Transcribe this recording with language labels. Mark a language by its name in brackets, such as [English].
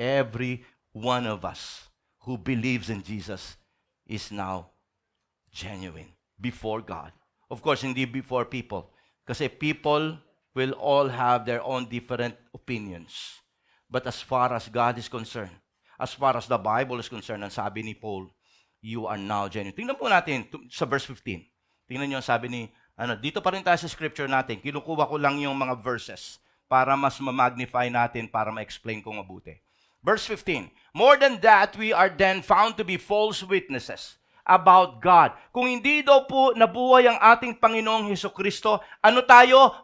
[English] Every one of us who believes in Jesus is now genuine before God. Of course, hindi before people. Kasi people will all have their own different opinions. But as far as God is concerned, as far as the Bible is concerned, [Filipino] ang sabi ni [English] Paul, you are now genuine. [Filipino] Tingnan po natin sa verse 15. Tingnan niyo ang sabi ni, dito pa rin tayo sa scripture natin. Kinukuha ko lang yung mga verses para mas ma-magnify natin, para ma-explain ko mabuti. [English] Verse 15, more than that, we are then found to be false witnesses about God. [Filipino] Kung hindi daw po nabuhay ang ating Panginoong Hesukristo, ano tayo?